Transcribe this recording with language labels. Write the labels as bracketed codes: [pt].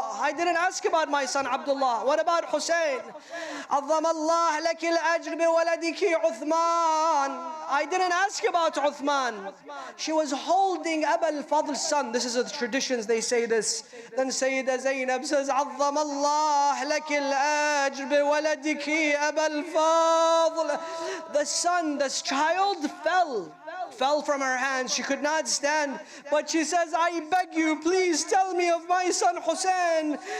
[en] I didn't ask about my son Abdullah. What about Hussein? [ar] عظم الله لك الأجر بولدك عثمان. [en] I didn't ask about Uthman. She was holding Abu al-Fadl's son. This is the traditions, they say this. Then Sayyidah Zainab says, [ar] عظم الله لك الأجر بولدك أبا الفضل. [en] The son, this child fell from her hands. She could not stand. But she says, I beg you, please tell me of my son Hussein.